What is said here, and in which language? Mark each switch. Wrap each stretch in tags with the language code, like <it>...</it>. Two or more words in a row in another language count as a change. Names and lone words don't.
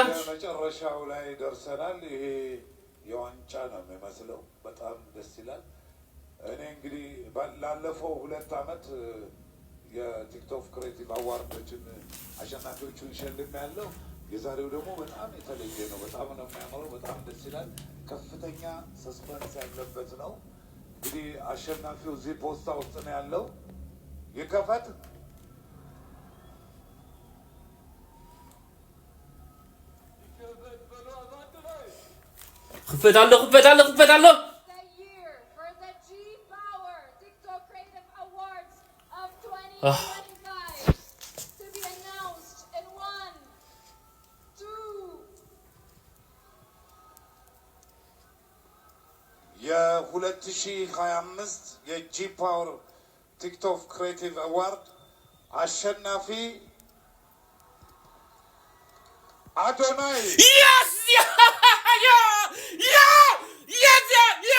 <am>መጨረሻው ላይ ደርሰናል። ይሄ የዋንጫ ነው የሚመስለው። በጣም ደስ ይላል። እኔ እንግዲህ ላለፈው 2 ዓመት የቲክቶክ ክሬቲቭ አዋርዶችን አሸናፊዎቹን ሸልም ያለው የዛሬው ደግሞ በጣም የተለየ ነው። በጣም ነው የሚያምረው። በጣም ደስ ይላል። ከፍተኛ ሰስፐንስ ያለበት ነው። እንግዲህ አሸናፊው እዚህ ፖስታ ውስጥ ነው ያለው። ይከፈት ክፈታለሁ</am> <en>the year for the G Power TikTok Creative Awards of 2025 to be announced in 1, 2.</en> <am>የ2025 የጂ ፓወር ቲክቶክ ክሬቲቭ አዋርድ አሸናፊ አዶናይ</am> <en>Yes! Yeah! Yeah! Yeah! Yes! Yeah!</en>